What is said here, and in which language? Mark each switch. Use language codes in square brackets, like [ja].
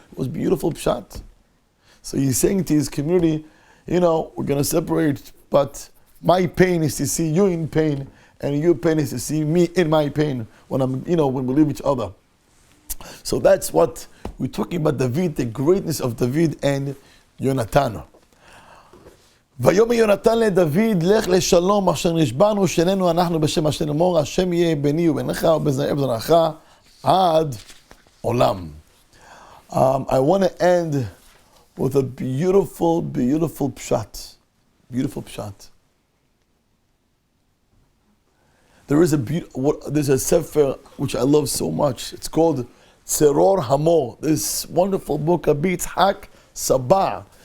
[en] It was beautiful pshat. So he's saying to his community, we're going to separate, but my pain is to see you in pain, and your pain is to see me in my pain when when we leave each other. So that's what we're talking about David, the greatness of David and Yonatan. [he] ויאמר יונתן לדוד, לך לשלום אשר נשבענו שנינו אנחנו בשם השם לאמור, השם יהיה ביני ובינך ובזרעך עד עולם. [en] I want to end with a beautiful, beautiful pshat. Beautiful pshat. There's a sefer which I love so much. It's called Tzeror Hamor. This wonderful book, Rabbi Yitzhak Sabah.